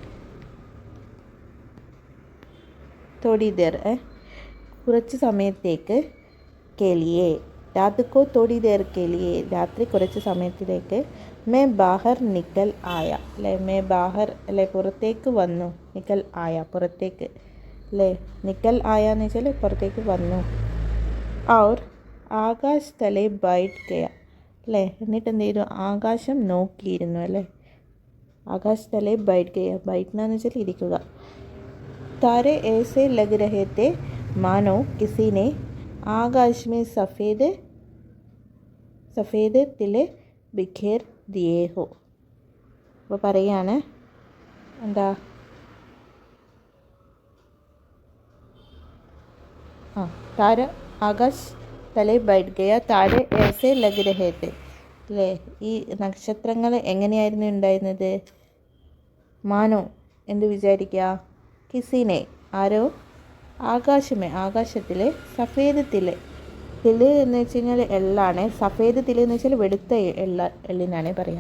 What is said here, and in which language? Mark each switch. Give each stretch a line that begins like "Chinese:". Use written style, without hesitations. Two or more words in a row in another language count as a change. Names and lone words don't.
Hindi: थोड़ी देर
Malayalam: കുറച്ച് സമയത്തേക്ക്
Hindi: के लिए, रात को थोड़ी देर के लिए
Malayalam: രാത്രി കുറച്ച് സമയത്തിലേക്ക്,
Hindi: मैं बाहर निकल आया
Malayalam: അല്ലേ,
Hindi: मैं बाहर
Malayalam: അല്ലേ പുറത്തേക്ക് വന്നു,
Hindi: निकल आया
Malayalam: പുറത്തേക്ക് അല്ലേ,
Hindi: निकल आया
Malayalam: എന്ന് വെച്ചാൽ പുറത്തേക്ക് വന്നു.
Hindi: और आकाश तले बैठ गया
Malayalam: അല്ലേ, എന്നിട്ട് എന്ത് ചെയ്തു, ആകാശം നോക്കിയിരുന്നു അല്ലേ,
Hindi: आकाश तले बैठ गया,
Malayalam: ബൈഠ്ന എന്ന് വെച്ചാൽ ഇരിക്കുക.
Hindi: താരെ ऐसे लग रहे थे मानो किसी ने आकाश में सफ़ेद तिल बिखेर दिए हो.
Malayalam: അപ്പോൾ പറയാണ് എന്താ,
Hindi: तारा आकाश तले बैठ गया तारे ऐसे लग रहे थे
Malayalam: അല്ലേ, ഈ നക്ഷത്രങ്ങൾ എങ്ങനെയായിരുന്നു ഉണ്ടായിരുന്നത്, മാനോ എന്ത് വിചാരിക്കുക, കിസിനെ ആരോ, ആകാശത്തിൽ
Hindi: सफ़ेद तिल
Malayalam: എന്ന് വെച്ച് കഴിഞ്ഞാൽ എള്ളാണ്,
Hindi: सफ़ेद तिल
Malayalam: എന്ന് വെച്ചാൽ വെളുത്ത എള്ളിനാണ് പറയുക.